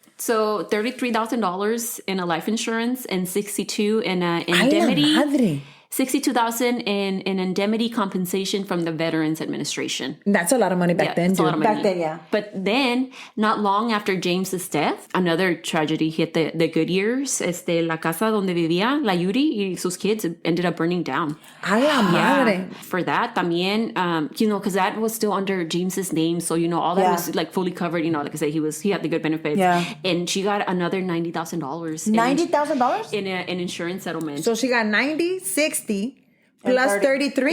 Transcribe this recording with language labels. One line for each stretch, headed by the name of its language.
English: So $33,000 in a life insurance and $62,000 in an indemnity.
Spanish: Ay, la madre.
English: $62,000 in indemnity compensation from the Veterans Administration. That's a lot of money back then, that's a lot dude. of money. Back then, yeah. But then, not long after James's death, another tragedy hit the Goodyears.
Spanish: La casa donde vivía la Judy y sus kids
English: ended up burning down.
Spanish: Ay, la madre.
English: For that,
Spanish: también,
English: because that was still under James's name, so all that was like fully covered. Like I said, he had the good benefits. Yeah. And she got another $90,000. $90,000 in an insurance settlement. So she got 90, 60 plus 33.